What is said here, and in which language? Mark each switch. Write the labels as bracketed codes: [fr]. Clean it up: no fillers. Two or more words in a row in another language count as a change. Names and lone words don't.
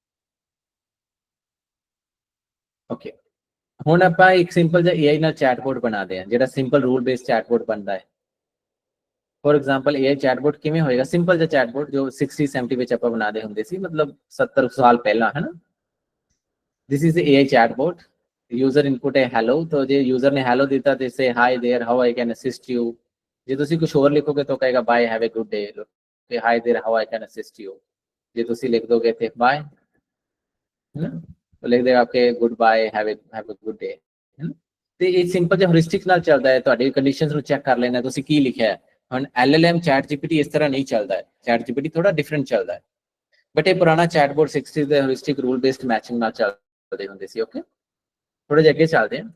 [pa] ਓਕੇ ਹੁਣ ਆਪਾਂ ਇੱਕ ਸਿੰਪਲ ਜਿਹਾ AI ਨਾਲ ਚੈਟਬੋਟ ਬਣਾਦੇ ਆ ਜਿਹੜਾ [en] simple rule based chatbot [pa] ਬਣਦਾ ਹੈ [en] for example AI chatbot [pa] ਕਿਵੇਂ ਹੋਏਗਾ ਸਿੰਪਲ ਜਿਹਾ ਚੈਟਬੋਟ ਜੋ 60 70 ਵਿੱਚ ਆਪਾਂ ਬਣਾਦੇ ਹੁੰਦੇ ਸੀ ਮਤਲਬ 70 ਸਾਲ ਪਹਿਲਾਂ ਹੈ ਨਾ [en] this is the AI chatbot user input ਹੈ hello तो [pa] ਜੇ user ਨੇ hello ਦਿੱਤਾ ਤੇ [en] say hi there how I can assist you [pa] ਜੇ ਤੁਸੀਂ ਕੁਝ ਹੋਰ ਲਿਖੋਗੇ ਤਾਂ ਕਹੇਗਾ [en] bye have a good day ਤੇ hi there how I can assist you [pa] ਜੇ ਤੁਸੀਂ ਲਿਖ ਦੋਗੇ ਤੇ bye ਹੈ ਨਾ तो ਲਿਖ ਦੇਗਾ आपके [en] good bye have a good day [pa] ਹੈ ਨਾ ਤੇ ਇਹ ਸਿੰਪਲ ਜਿਹਾ ਹਰਿਸਟਿਕ ਨਾਲ ਚੱਲਦਾ ਹੈ ਤੁਹਾਡੀ ਕੰਡੀਸ਼ਨਸ ਨੂੰ ਚੈੱਕ ਕਰ ਲੈਣਾ ਤੁਸੀਂ ਕੀ ਲਿਖਿਆ ਹੈ ਹੁਣ LLM ਚੈਟ GPT ਇਸ ਤਰ੍ਹਾਂ ਨਹੀਂ ਚੱਲਦਾ ਹੈ ਚੈਟ GPT ਥੋੜਾ ਡਿਫਰੈਂਟ ਚੱਲਦਾ ਹੈ ਬਟ ਇਹ ਪੁਰਾਣਾ ਚੈਟਬੋਟ 60 ਦੇ [en] heuristic rule based matching [pa] ਨਾਲ ਚੱਲਦੇ ਹੁੰਦੇ ਸੀ ਓਕੇ ਥੋੜੇ ਜਿਹੇ ਅੱਗੇ ਚੱਲਦੇ